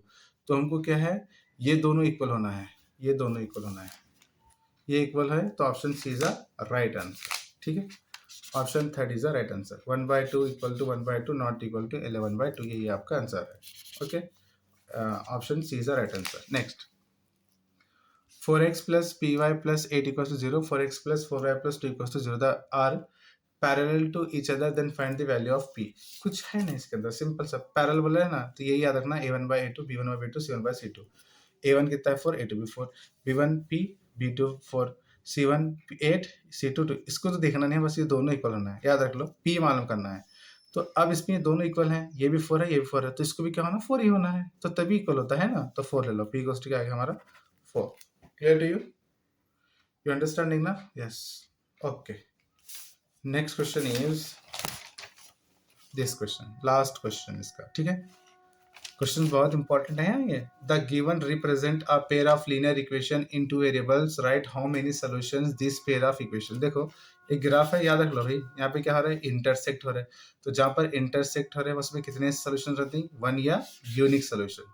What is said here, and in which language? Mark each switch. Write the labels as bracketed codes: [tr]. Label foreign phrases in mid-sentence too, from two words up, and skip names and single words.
[hi] तो हमको क्या है, ये दोनों इक्वल होना है, ये दोनों इक्वल होना है, ये इक्वल है, तो [en] option C is a right answer. [hi] ठीक है, [en] option third is a right answer. 1/2 equal to 1/2 not equal to 11/2, [hi] यही आपका आंसर है। [en] okay, option C is a right answer. नेक्स्ट, 4x plus py plus 8 equals to 0, 4x plus 4y plus 2 equals to 0 the are parallel to each other, then find the value of p। [hi] कुछ है नहीं इसके अंदर, सिंपल सा पैरेलल बोला है ना, तो यही याद रखना, [en] a1 by a2, b1 by b2, c1 by c2। [hi] a1 कितना है 4, a2 भी 4, b1 p, b2 4, c1 8, c2 2। इसको तो देखना नहीं है, बस ये दोनों इक्वल होना है, याद रख लो, p मालूम करना है। तो अब इसमें ये दोनों इक्वल हैं, ये भी 4 है, ये भी 4 है, तो इसको भी क्या होना 4 ही होना है, तो तभी इक्वल होता है ना। तो 4 ले लो, p [en] equals to [hi] क्या आएगा हमारा 4। [en] Clear to you? You understanding now? Yes. Okay. Next question is this question. Last question [hi] इसका, ठीक है। क्वेश्चन बहुत इंपॉर्टेंट है ये। [en] the given represent a pair of linear equation in two variables, right how many solutions this pair of equation. [hi] देखो एक ग्राफ है, याद रख लो भाई, यहाँ पे क्या हो रहा है इंटरसेक्ट हो रहा है, तो जहाँ पर इंटरसेक्ट हो रहे हैं उसमें कितने सॉल्यूशन रहते हैं, 1 या [en] unique solution.